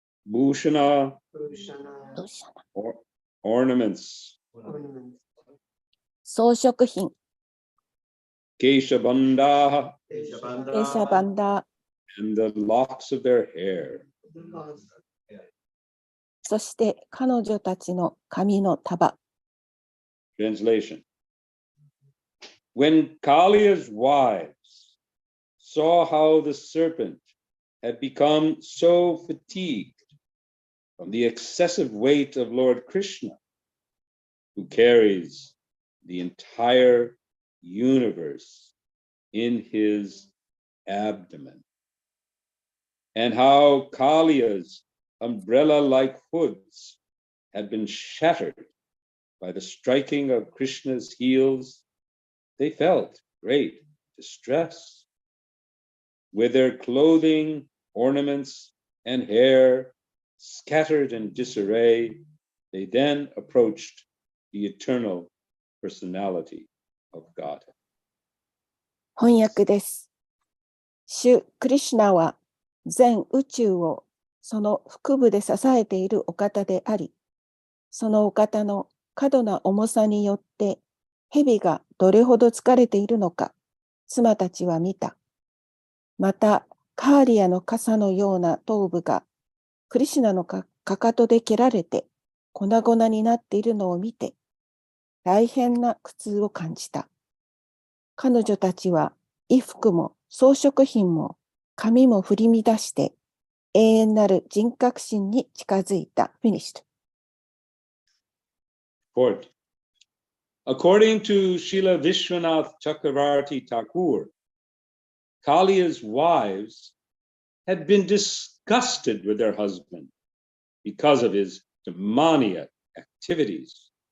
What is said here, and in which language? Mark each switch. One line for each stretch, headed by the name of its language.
Sanskrit: Bhushana, Bhushana.
English: ornaments. Ornaments.
Japanese: 装飾品、
Sanskrit: Keshabanda, エシャバンダ、
English: and the locks of their hair. The lost.
Japanese: そして彼女たちの髪の束。
English: Translation. When Kalia's wives saw how the serpent had become so fatigued from the excessive weight of Lord Krishna, who carries the entire universe in his abdomen, and how Kalia's umbrella-like hoods had been shattered by the striking of Krishna's heels, they felt great distress. With their clothing, ornaments, and hair scattered in disarray, they then approached the eternal personality of God.
Japanese: 翻訳です。主クリシュナは全宇宙をその腹部で支えているお方であり、そのお方の過度な重さによって蛇がどれほど疲れているのか、妻たちは見た。また、カーリアの傘のような頭部がクリシュナのかかとで蹴られて粉々になっているのを見て、大変な苦痛を感じた。彼女たちは衣服も装飾品も髪も振り乱して永遠なる人格心に近づいた。
English: Finished. Fourth, according to Srila Vishwanath Chakravarti Thakur, Kalia's wives had been disgusted with their husband because of his demoniac activities.